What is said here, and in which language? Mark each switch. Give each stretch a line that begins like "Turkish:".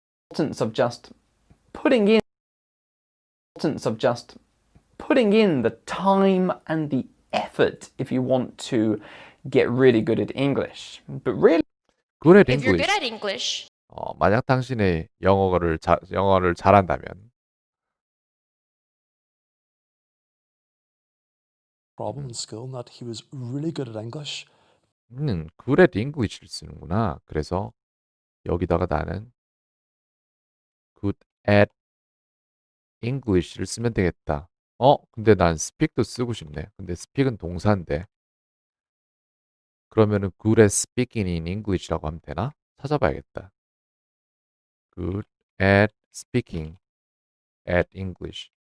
English: importance of just putting in importance of just putting in the time and the effort if you want to get really good at English. But really good at If you're English. good at English,
Korean: 만약 당신의 영어를 잘한다면
English: problem in school and that he was really good at English. good at English를 쓰는구나.
Korean: 그래서 여기다가 나는
English: good at English
Korean: 를 쓰면 되겠다. 근데 난 speak도 쓰고 싶네. 근데 speak은 동사인데.
English: 그러면은 good at speaking in English라고
Korean: 하면 되나? 찾아봐야겠다.
English: good at speaking at English.